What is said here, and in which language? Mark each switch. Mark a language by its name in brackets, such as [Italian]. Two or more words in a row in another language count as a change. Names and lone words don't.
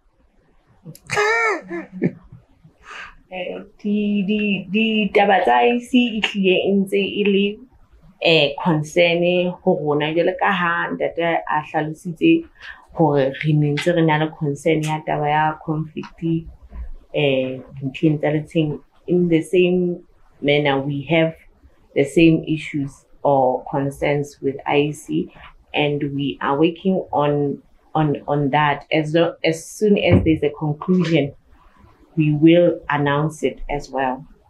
[Southern Sotho] di taba tsa IEC e tlile ntse e le concern ho rona jwale ka ha ntate a hlalositse hore re ntse re na le concern ya taba ya conflict dintlheng tsa letsheng. [English] In the same manner, we have the same issues or concerns with IEC, and we are working on that. As soon as there's a conclusion, we will announce it as well.